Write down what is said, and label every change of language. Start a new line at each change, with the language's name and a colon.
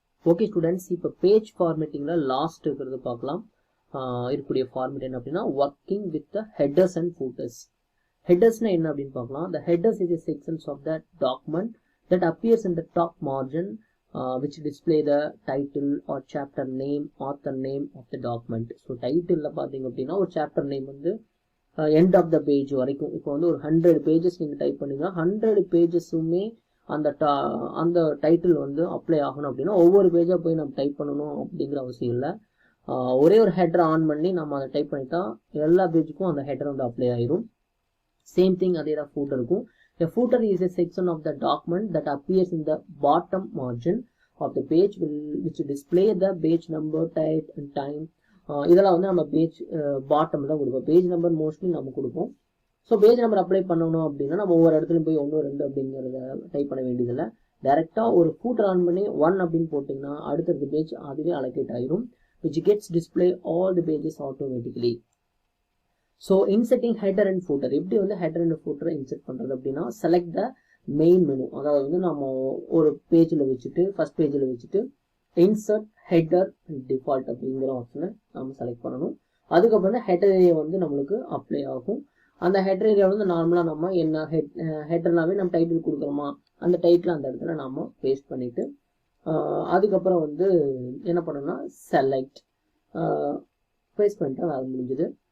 Tamil: Okay students, இப்போ page ஃபார்மேட்டிங்கில் last இருக்கிறது பார்க்கலாம். இருக்கக்கூடிய
English: format
Tamil: என்ன அப்படின்னா
English: Working with the headers and footers.
Tamil: ஹெட்டர்ஸ்னா என்ன அப்படின்னு பார்க்கலாம்.
English: The headers is a sections of that document that appears in the top margin which display the title or chapter name, author name of the document.
Tamil: So டைட்டிலில் பார்த்தீங்க அப்படின்னா ஒரு chapter name வந்து
English: end of the page
Tamil: வரைக்கும். இப்போ வந்து ஒரு 100 pages நீங்கள் type பண்ணிங்கன்னா 100 பேஜஸுமே அந்த டைட்டில் வந்து அப்ளை ஆகணும் அப்படின்னா ஒவ்வொரு பேஜாக போய் நம்ம டைப் பண்ணணும் அப்படிங்கிற அவசியம் இல்லை. ஒரே ஒரு ஹெட்டர் ஆன் பண்ணி நம்ம அதை டைப் பண்ணிட்டா எல்லா பேஜுக்கும் அந்த ஹெட்டர் வந்து அப்ளை ஆயிரும்.
English: same thing
Tamil: அதே தான் ஃபூட்டருக்கும்.
English: A footer is a section of the document that appears in the bottom margin of the page which display the page number, type and time.
Tamil: இதெல்லாம் வந்து நம்ம பேஜ் பாட்டம் தான் கொடுப்போம். Page number mostly நம்ம கொடுப்போம். So page number apply பண்ணணும் அப்படின்னா நம்ம ஒவ்வொரு இடத்துலையும் போய் 1 2 அப்படிங்கிறத டைப் பண்ண வேண்டியதில்லை. டேரெக்டாக ஒரு ஃபூட்டர் ஆன் பண்ணி 1 அப்படின்னு போட்டிங்கன்னா அடுத்தடுத்த பேஜ் அதுவே அலோகேட் ஆயிரும்.
English: which gets display all the pages automatically. So inserting header and footer.
Tamil: எப்படி வந்து ஹெட்டர் அண்ட் ஃபூட்டரை இன்செர்ட் பண்ணுறது அப்படின்னா
English: Select the main menu.
Tamil: அதாவது வந்து நம்ம ஒரு பேஜில் வச்சுட்டு ஃபர்ஸ்ட் பேஜில் வச்சுட்டு
English: insert header and default
Tamil: அப்படிங்கிற ஆப்ஷனை நம்ம செலக்ட் பண்ணணும். அதுக்கப்புறம் தான் ஹெட்டர் ஏரியா வந்து நம்மளுக்கு அப்ளை ஆகும். அந்த ஹெட்டர் ஏரியா வந்து நார்மலாக நம்ம என்ன ஹெட்டர்னாவே நம்ம டைட்டில் கொடுக்குறோமா அந்த டைட்டில் அந்த இடத்துல நம்ம பேஸ்ட் பண்ணிவிட்டு அதுக்கப்புறம் வந்து என்ன பண்ணணும்னா செலக்ட் பேஸ்ட் பண்ணிட்டு அது முடிஞ்சுது.